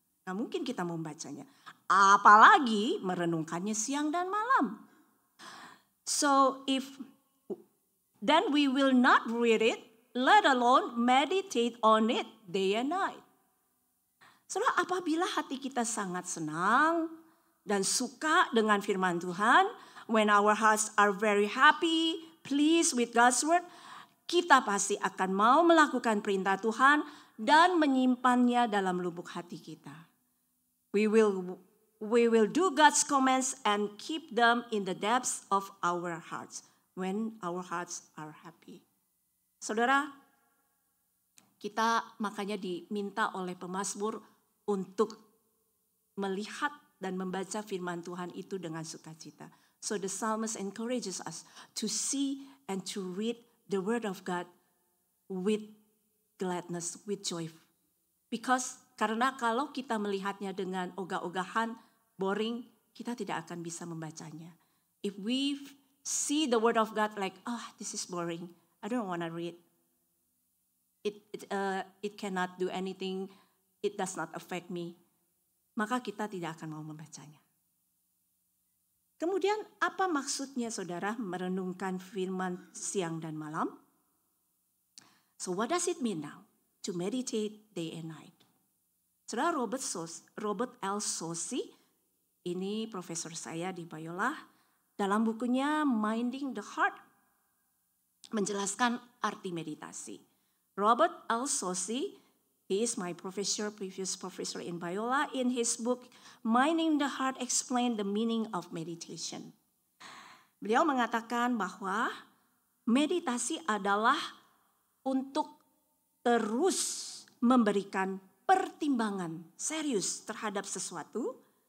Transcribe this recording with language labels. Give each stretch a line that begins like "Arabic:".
Indonesian: Nah, mungkin kita membacanya, apalagi merenungkannya siang dan malam.
English: So then we will not read it, let alone meditate on it day and night.
Indonesian: Saudara, apabila hati kita sangat senang dan suka dengan firman Tuhan,
English: when our hearts are very happy, pleased with God's word,
Indonesian: kita pasti akan mau melakukan perintah Tuhan dan menyimpannya dalam lubuk hati kita.
English: We will do God's commands and keep them in the depths of our hearts when our hearts are happy.
Indonesian: Saudara, kita makanya diminta oleh pemazmur untuk melihat dan membaca firman Tuhan itu dengan sukacita.
English: So the psalmist encourages us to see and to read the word of God with gladness, with joy.
Indonesian: Karena kalau kita melihatnya dengan ogah-ogahan, boring, kita tidak akan bisa membacanya.
English: If we see the word of God like, this is boring, I don't want to read. It cannot do anything, it does not affect me.
Indonesian: Maka kita tidak akan mau membacanya. Kemudian apa maksudnya saudara merenungkan firman siang dan malam?
English: So what does it mean now to meditate day and night?
Indonesian: Saudara Robert L. Saucy, ini profesor saya di Biola, dalam bukunya Minding the Heart menjelaskan arti meditasi. Robert L.
English: Saucy, he is my previous professor in Biola. In his book, Minding the Heart, explain the meaning of meditation.
Indonesian: Beliau mengatakan bahwa meditasi adalah untuk terus memberikan pertimbangan serius terhadap sesuatu.